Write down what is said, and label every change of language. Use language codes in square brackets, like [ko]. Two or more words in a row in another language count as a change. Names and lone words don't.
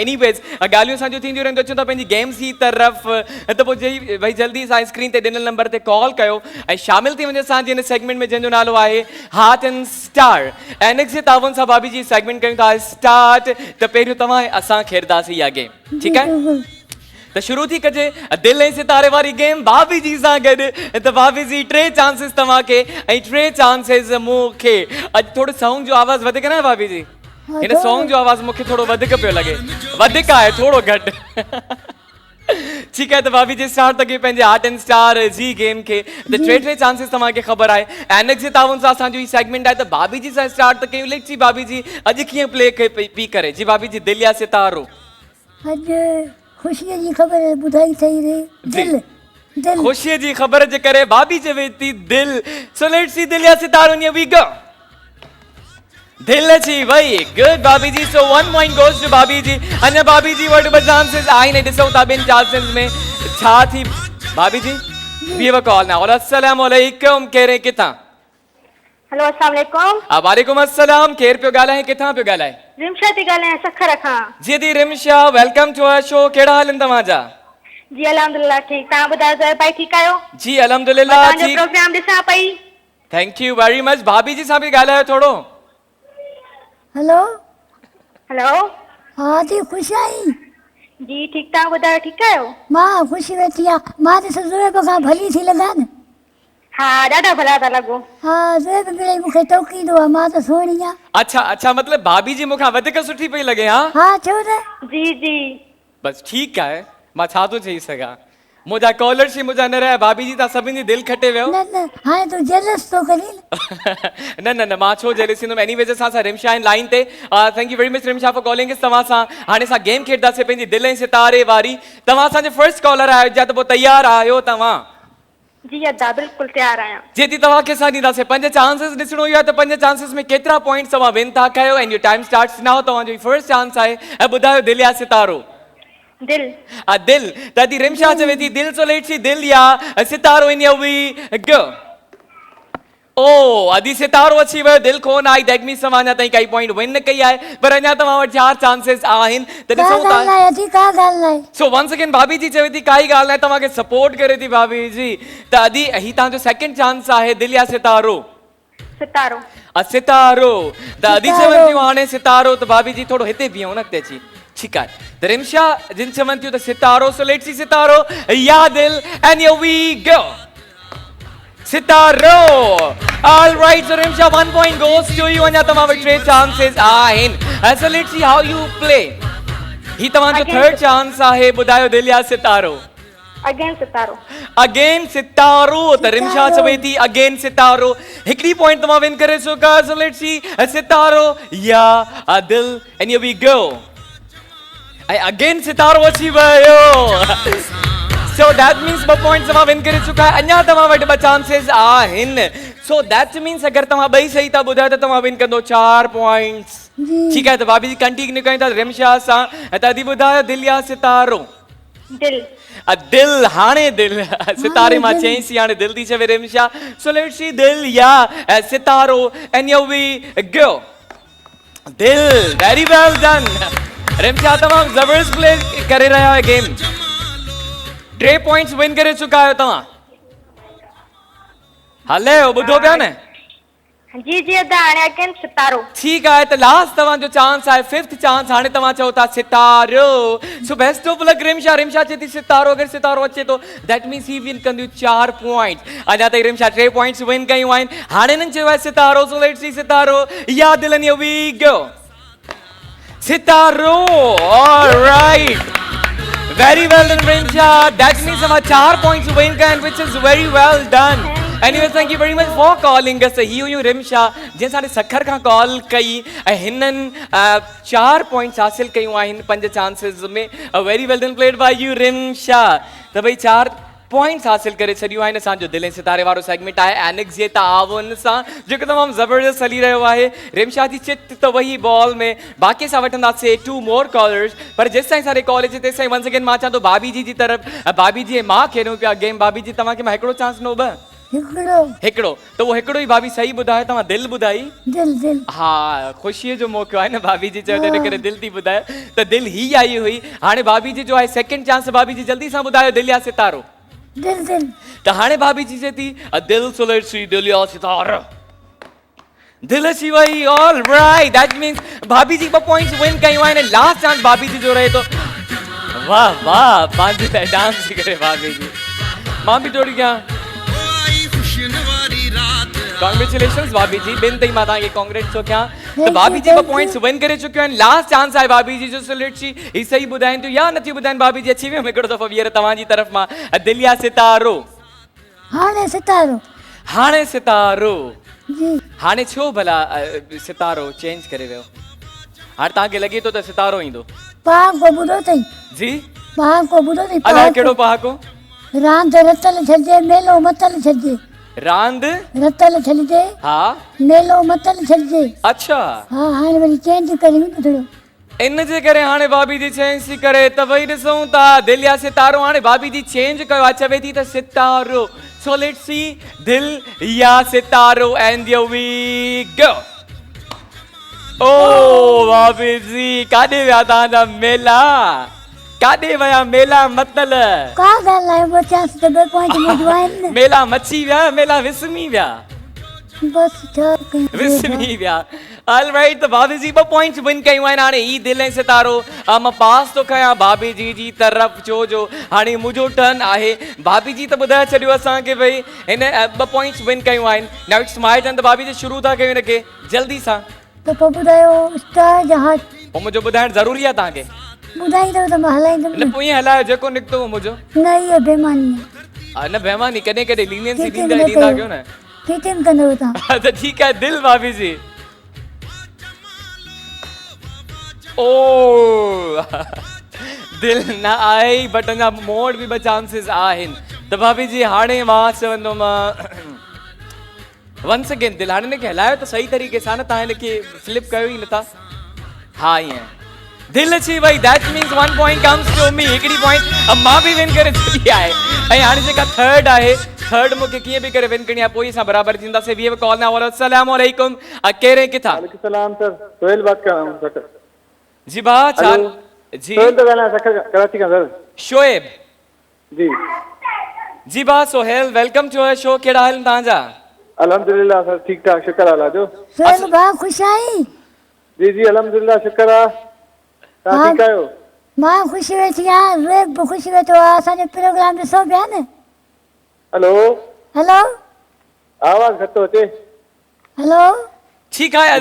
[sd] एनीवेज़ ॻाल्हियूं असांजूं थींदियूं रहंदियूं। अचूं था पंहिंजी गेम्स जी तरफ़, त पोइ भई जल्दी सां स्क्रीन ते ॾिनल नंबर ते कॉल कयो ऐं शामिल थी वञे असांजे हिन सेगमेंट में जंहिंजो नालो आहे [en] heart and star. [sd] ऐं इनखे जे तावन सां भाभी जी सेगमेंट कयूं था स्टार्ट। त पहिरियों तव्हां ऐं असां खेॾंदासीं इहा गेम, ठीकु आहे? त शुरू थी कजे दिलि ऐं सितारे वारी गेम भाभी जी सां गॾु। त भाभी जी 3 चांसिस तव्हांखे ऐं 3 चांसिस मूंखे। अॼु थोरो सॉन्ग जो आवाज़ वधीक न आहे भाभी जी? हिन सॉन्ग जो आवाज़ मूंखे थोरो वधीक पियो लॻे। वधीक आहे थोरो घटि। ठीकु आहे, त भाभी जी स्टार्ट त कयूं पंहिंजे [en] heart and star [sd] जी गेम खे। त 3 चांसिस तव्हांखे ख़बर आहे। एनएक्स जे तावन सां असांजो ही सेगमेंट आहे। त भाभी जी सां स्टार्ट त कयूं। लेट जी भाभी जी अॼु कीअं प्ले पई करे? जी भाभी जी दिलि या सितारो? अॼु ख़ुशीअ जी ख़बर ॿुधाई सही रे। दिलि ख़ुशीअ जी ख़बर जे करे भाभी चवे थी दिलि। [en] so let's see [sd] दिलि या सितारो। [en] here we go. [sd] दिल अची वई। [en] Good Bhabhi ji. So 1 point goes to Bhabhi ji. [sd] अञा भाभी जी वटि ॿ चांसिस आहिनि। ॾिसूं था ॿिनि चांसिस में छा थी। भाभी जी [en] we have a call now. [ar] السلام عليكم. [sd] केरु किथां? [ar] هلو السلام عليكم. وعليكم السلام. [sd] केरु पियो ॻाल्हाए? किथां पियो ॻाल्हाए? रिमशा थी ॻाल्हायां सखर खां। जी दी रिमशा, [en] Welcome to our show. [sd] कहिड़ा हाल आहिनि तव्हांजा? जी अल्हम्दुलिल्लाह ठीकु। तव्हां ॿुधायो ज़ोहैब भाई ठीकु आहियो? जी अल्हम्दुलिल्लाह तव्हांजो प्रोग्राम ॾिसां पई। [en] Thank you very much. [sd] भाभी जी सां बि ॻाल्हायो थोरो। हेलो हेलो। हा थी ख़ुशि आई? जी ठीकु। तव्हां ॿुधायो ठीकु आहियो? मां ख़ुशि वेठी आहियां। मां त ज़ोहैब खां भली थी लॻा न। हा ॾाढा भला था लॻो। हा ज़ोहैब मिड़ई मूंखे टोकींदो आहे। मां त सुहिणी आहियां। अच्छा अच्छा, मतिलबु भाभी जी मूंखां वधीक सुठी पई लॻे? हा छो त। जी जी बस ठीकु आहे, मां छा थो चई सघां। मुंहिंजा कॉलर्स ही मुंहिंजा न रहिया। भाभी जी तव्हां सभिनी जी दिलि खटे वियो। न न हाणे तूं जेलस थो करी। न न न मां छो जेलस थींदुमि। एनीवेज असां सां रिमशा आहिनि लाइन ते। [en] Thank you very much Rimsha for calling us. [sd] तव्हां सां हाणे असां गेम खेॾंदासीं पंहिंजी दिलि ऐं सितारे वारी। तव्हां असांजे [en] first caller [sd] आहियो। जा त पोइ तयारु आहियो तव्हां? जी अदा बिल्कुलु तयारु आहियां। जेती तव्हांखे असां ॾींदासीं 5 चांसिस ॾिसणो ई आहे त 5 चांसिस में केतिरा पॉइंट्स तव्हां विन था कयो। [en] And your time starts now. [sd] तव्हांजो फर्स्ट चांस आहे ऐं ॿुधायो दिलि या सितारो? दिलि। दिलि। त दी रिमशा चवे थी दिलि। [en] so let's see [sd] दिलि या सितारो। [en] In we go. [sd] ओ अदी सितारो अची वियो दिल कोन आई [en] that means [sd] तव्हां अञा ताईं काई पॉइंट विन न कई आहे पर अञा तव्हां वटि 4 चांसेस आहिनि त का ॾिसो ॻाल्हि था आहे अधी का ॻाल्हि आहे सो वंस अगेन भाभी जी चवे थी काई ॻाल्हि न तव्हांखे सपोर्ट करे थी भाभी जी त अदी ही तव्हांजो [en] second chance [sd] आहे दिल या सितारो सितारो सितारो त अदी सितारो। चवनि थियूं हाणे सितारो त भाभी जी थोरो हिते बीहो न अॻिते अची ठीकु आहे त रिमशा जिन चवनि थियूं त सितारो [en] so let's see [sd] सितारो या दिल [en] and here we go [sd] सितारो [en] all right so Rimsha 1 point goes to you [sd] अञा तव्हां वटि 3 चांसेस आहिनि [en] so let's see how you play [sd] ही तव्हांजो [en] Again. [sd] थर्ड चांस आहे ॿुधायो दिल या सितारो अगेन सितारो अगेन सितारो त रिमशा चवे थी अगेन सितारो हिकड़ी पॉइंट तव्हां विन करे चुका [en] so let's see [sd] सितारो या दिल [en] and here we go [sd] ऐं अगेन सितारो अची वियो [en] so that means [sd] 2 पॉइंट्स तव्हां विन करे चुका अञा तव्हां वटि 2 चांसेस आहिनि [en] so that means [sd] अगरि तव्हां ॿई सही था ॿुधायो त तव्हां विन कंदो 4 पॉइंट्स ठीकु आहे त भाभी जी कंटिन्यू कयूं था रिमशा सां ऐं तदी ॿुधायो दिल या सितारो दिल दिल हाणे दिल सितारे मां चईंसी हाणे दिल थी चवे रिमशा [en] so let's see [sd] दिल या सितारो [en] and here we go [sd] दिल [en] very well done Rimsha [sd] तमामु ज़बरदस्त प्ले करे रहिया आहियो गेम 3 पॉइंट्स विन करे चुका आहियो तव्हां हले ॿुधो पिया न जी जी अदा हाणे अगेन सितारो ठीकु आहे त लास्ट तव्हांजो चांस आहे 5th चांस हाणे तव्हां चओ था सितारो [en] so best of luck Rimsha [sd] रिमशा चए थी सितारो अगरि सितारो अचे थो [en] that means [sd] ही विन कंदियूं 4 पॉइंट्स अञा ताईं रिमशा 3 पॉइंट्स विन कयूं आहिनि हाणे हिननि चयो आहे सितारो [en] so let's see [sd] सितारो या दिल [en] and here we go [sd] सितारो [en] alright very well done Rimsha that means [sd] तव्हां 4 पॉइंट्स विन कया आहिनि [en] which is very well done Anyways, thank you very much for calling us. [sd] ही हुयूं रिमशा जिन साढ़े सखर खां कॉल कई ऐं हिननि 4 पॉइंट्स हासिल कयूं आहिनि 5 चांसेस में [en] very well done played by you Rimsha [sd] त भई 4 पॉइंट्स हासिल करे छॾियूं आहिनि असांजो दिल ऐं सितारे वारो सेगमेंट आहे एनिक्स जे ताउन सां जेको तमामु ज़बरदस्त हली रहियो आहे रिमशा जी चिट त वही बॉल में बाक़ी सां वठंदासीं [en] 2 more callers [sd] पर जेसि ताईं असांजे कॉल अचे तेसि ताईं [en] once again [sd] मां चां थो भाभी जी तरफ़ भाभी जी मां खेॾूं पिया गेम भाभी जी तव्हांखे मां हिकिड़ो चांस ॾिनो हिकिड़ो त उहो हिकिड़ो ई भाभी सही ॿुधायो तव्हां दिल ॿुधाई दिल दिल हा ख़ुशीअ जो मौक़ो आहे न भाभी जी चयो तंहिं करे दिल थी ॿुधाए त दिल ही आई हुई हाणे भाभी जी जो आहे [en] second chance [sd] भाभी जी जल्दी सां ॿुधायो दिल या सितारो दिल दिल त हाणे भाभी जी चए थी दिल [en] so let's see [sd] दिल या सितारो दिल अची वई [en] all right that means [sd] भाभी जी 2 पॉइंट्स विन कयूं आहिनि [en] last chance [sd] भाभी जी जो रहे थो वाह वाह पंहिंजे लाइ डांस थी करे भाभी जी मां बि थोरी कयां कॉन्ग्रेचुलेशंस भाभी जी बिन तई मां तव्हांखे कांग्रेट्स थो कयां त भाभी जी 2 पॉइंट्स विन करे चुकियूं आहिनि [en] last chance [sd] आहे भाभी जी जो [en] so let's see [sd] ही सही ॿुधाइनि थियूं या नथी ॿुधाइनि भाभी जी अची वियो हिकिड़ो दफ़ो वीअर तव्हांजी तरफ़ मां दिल या सितारो हाणे सितारो हाणे सितारो जी हाणे छो भला सितारो चेंज करे वियो हाणे तव्हांखे लॻे थो त सितारो ईंदो पाक को ॿुधो अथई जी पाक को ॿुधो अथई अलाए कहिड़ो पहाको रांदि रतल छॾिजे मेलो मतल छॾिजे रांदि रतल छॾिजे हा मेलो मतल छॾिजे अच्छा हा हाणे वरी चेंज करी थोरो इन जे करे हाणे भाभी जी चेंज थी करे त भई ॾिसूं था दिल या सितारो हाणे भाभी जी चेंज कयो आहे चवे थी त सितारो [en] so let's see [sd] दिल या सितारो [en] and here we go [sd] ओ भाभी जी काॾे विया तव्हांजा मेला काॾे विया मेला मतल का ॻाल्हि आहे ॿ चांस त 2 पॉइंट मुंहिंजो आहिनि मेला मची विया मेला विसमी विया बस छा कयूं विसमी विया [en] all right [sd] त भाभी जी 2 पॉइंट्स विन कयूं आहिनि हाणे ई दिल ऐं सितारो मां पास थो कयां भाभी जी तरफ़ छो जो हाणे मुंहिंजो टर्न आहे भाभी जी त ॿुधाए छॾियो असांखे भई हिन 2 पॉइंट्स विन कयूं आहिनि [en] now it's my turn [sd] त भाभी जी शुरू था कयूं हिनखे जल्दी सां त पोइ ॿुधायो स्टार जहाज पोइ मुंहिंजो ॿुधाइणु ज़रूरी आहे तव्हांखे ॿुधाईंदव त मां हलाईंदमि न पोइ ईअं हलायो जेको निकितो मुंहिंजो न इहो बेमानी आहे न बेमानी कॾहिं कॾहिं लीनियंसी किचन ॾींदा कयो न किचन कंदव तव्हां त ठीकु आहे दिल भाभी जी ओ दिल न आई बट अञा मोड़ बि 2 चांसिस आहिनि त भाभी जी हाणे मां चवंदुमि [en] once again [sd] दिल हाणे हिनखे हलायो त सही तरीक़े सां न तव्हां हिनखे फ्लिप कयो ई नथा हा ईअं दिल अची वई [en] that means 1 point comes to me [sd] हिकिड़ी पॉइंट मां बि विन करे छॾी आहे ऐं हाणे जेका थर्ड आहे थर्ड मूंखे कीअं बि करे विन करणी आहे, पोइ असां बराबरि थींदासीं। [en] we have call now. [ar] السلام عليكم. [sd] कहिड़े किथां? [ar] وعليكم سلام [ur] सर, سہیل بات کر رہا ہوں سر. [sd] जी भाउ छा? हेलो। जी [ur] سہیل تو گانا سکھر کراچی کا سر. [sd] शोएब जी जी भाउ सोहेल, [en] welcome to show. [sd] कहिड़ा हाल तव्हांजा? अल्हम्दुलिल्लाह सर, ठीक ठाक, शुक्र अल्लाह जो। सोहेल भाउ ख़ुशि आहीं? जी जी अल्हम्दुलिल्लाह, शुक्र आहे। तव्हां हाँ। ठीकु आहियो? मां ख़ुशि वेठी आहियां, विवेक बि ख़ुशि वेठो आहे। असांजो प्रोग्राम ॾिसो पिया न। हेलो, हेलो आवाज़ घटि थो अचे। हेलो ठीकु आहे। अदा